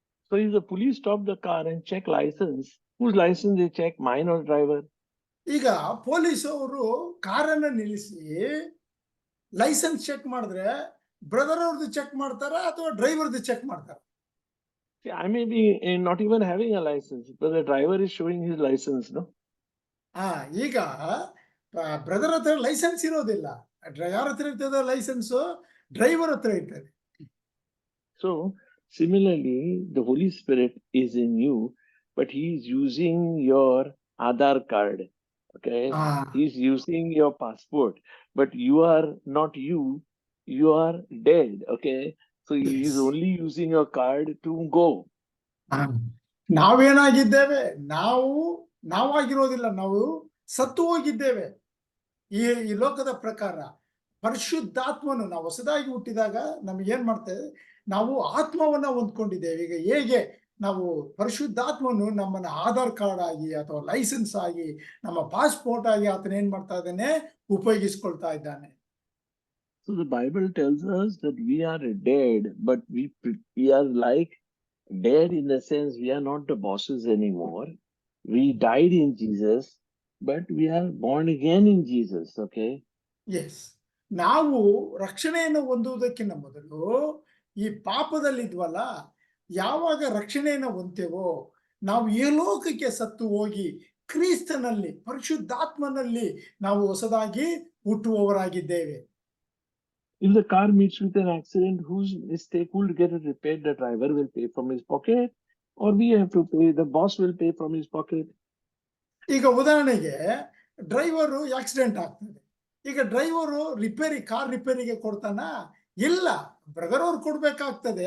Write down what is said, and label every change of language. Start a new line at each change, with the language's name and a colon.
English: So if the police stop the car and check license, whose license they check, mine or driver?
Kannada: ಈಗ police ಅವರು ಕಾರನ್ನ ನಿಲ್ಲಿಸಿ licence check ಮಾಡಿದ್ರೆ brother ಅವ್ರದ್ದು check ಮಾಡ್ತಾರ ಅಥವಾ ಡ್ರೈವರ್ದು ಚೆಕ್ ಮಾಡ್ತಾರ?
English: See, I may be not even having a license, but the driver is showing his license, no?
Kannada: ಈಗ ಬ್ರದರ್ ಹತ್ರ ಲೈಸೆನ್ಸ್ ಇರೋದಿಲ್ಲ. ಯಾರ ಹತ್ರ ಇರ್ತದೆ ಲೈಸೆನ್ಸ್? ಡ್ರೈವರ್ ಹತ್ರ ಇರ್ತದೆ.
English: So similarly, the Holy Spirit is in you, but he is using your Aadhaar card. Okay, he's using your passport, but you are not you. You are dead. Okay, so he is Yes. only using your card to go.
Kannada: ನಾವೇನಾಗಿದ್ದೇವೆ? ನಾವಾಗಿರೋದಿಲ್ಲ, ನಾವು ಸತ್ತು ಹೋಗಿದ್ದೇವೆ. ಈ ಲೋಕದ ಪ್ರಕಾರ ಪರಿಶುದ್ಧಾತ್ಮನು ನಾವು ಹೊಸದಾಗಿ ಹುಟ್ಟಿದಾಗ ನಮ್ಗೆ ಏನ್ ಮಾಡ್ತೇವೆ, ನಾವು ಆತ್ಮವನ್ನ ಹೊಂದ್ಕೊಂಡಿದ್ದೇವೆ. ಈಗ ಹೇಗೆ ನಾವು ಪರಿಶುದ್ಧಾತ್ಮನು ನಮ್ಮನ್ನ ಆಧಾರ್ ಕಾರ್ಡ್ ಆಗಿ ಅಥವಾ ಲೈಸೆನ್ಸ್ ಆಗಿ ನಮ್ಮ ಪಾಸ್ಪೋರ್ಟ್ ಆಗಿ ಆತನ ಏನ್ ಮಾಡ್ತಾ ಇದ್ದಾನೆ, ಉಪಯೋಗಿಸ್ಕೊಳ್ತಾ ಇದ್ದಾನೆ.
English: So the Bible tells us that we are dead, but we are like dead in the sense we are not the bosses anymore. We died in Jesus, but we are born again in Jesus. Okay.
Kannada: S, ನಾವು ರಕ್ಷಣೆಯನ್ನು ಹೊಂದುವುದಕ್ಕಿಂತ ಮೊದಲು ಈ ಪಾಪದಲ್ಲಿದ್ವಲ್ಲ, ಯಾವಾಗ ರಕ್ಷಣೆಯನ್ನು ಹೊಂದ್ತೇವೋ ನಾವು ಈ ಲೋಕಕ್ಕೆ ಸತ್ತು ಹೋಗಿ ಕ್ರಿಸ್ತನಲ್ಲಿ ಪರಿಶುದ್ಧಾತ್ಮನಲ್ಲಿ ನಾವು ಹೊಸದಾಗಿ ಹುಟ್ಟುವವರಾಗಿದ್ದೇವೆ.
English: If the car meets with an accident, whose mistake will get it repaired? The driver will pay from his pocket, or we have to pay? The boss will pay from his pocket.
Kannada: ಈಗ ಉದಾಹರಣೆಗೆ driver accident ಆಗ್ತದೆ. ಈಗ driver car ರಿಪೇರಿಗೆ ಕೊಡ್ತಾನ? ಇಲ್ಲ, brother ಅವ್ರು ಕೊಡ್ಬೇಕಾಗ್ತದೆ.